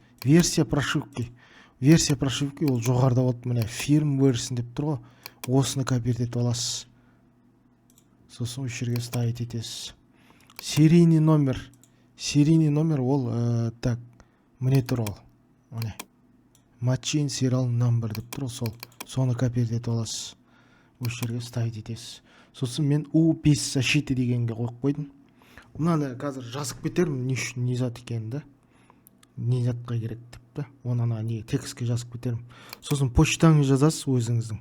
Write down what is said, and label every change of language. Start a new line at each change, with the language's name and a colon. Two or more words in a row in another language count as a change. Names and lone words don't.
Russian: Версия прошивки
Kazakh: ол жоғарыда болды, міне firmware'sin деп тұр ғой. Осыны копировать етіп аласыз. Сосын осы жерге ставить етесіз.
Russian: Серийный номер
Kazakh: ол так, міне тұр ол. Міне.
English: Machine serial number
Kazakh: деп тұр, сол. Соны копировать етіп аласыз. Осы жерге ставить етесіз. Сосын мен U5 защиты дегенге қойып қойдым. Мынаны қазір жазып кетермін, не үшін не зат екенін да, не затқа керек деп та. Оны ана не текстке жазып кетермін. Сосын почтаңызды жазасыз өзіңіздің.